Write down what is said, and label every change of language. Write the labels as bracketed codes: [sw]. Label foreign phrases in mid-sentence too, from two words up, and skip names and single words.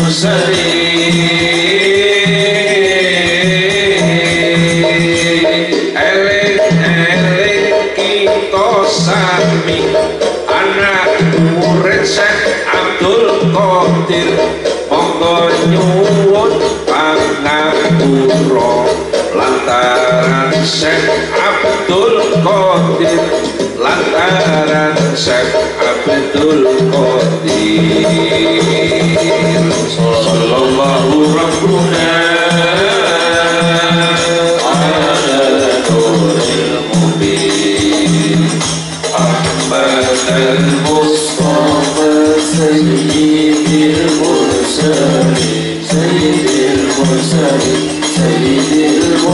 [jv] Mursalin Eling-eling kita sami anak murid Syekh Abdul Qadir monggo nyuwun pangapura lantaran Syekh Abdul Qadir lantaran Syekh Abdul [ar] Qadir صلى الله ربنا على النور المبين Ahmad al-Mustafa سيد المرسلين سيد المرسلين سيد